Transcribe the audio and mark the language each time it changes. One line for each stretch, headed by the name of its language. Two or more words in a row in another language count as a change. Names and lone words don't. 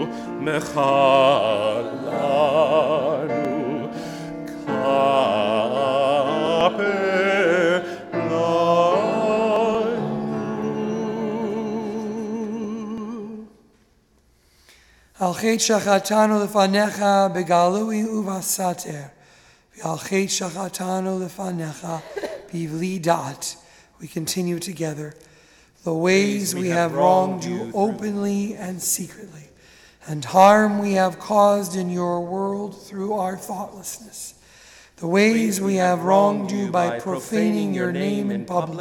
Hebrew: מחל לנו, כפר לנו. על חטא שחטאנו לפניך בגלוי ובסתר. על חטא שחטאנו לפניך בבלי דעת.
English: We continue together. The ways we have wronged you openly and secretly, and harm we have caused in your world through our thoughtlessness. The ways we have wronged you by profaning your name in public,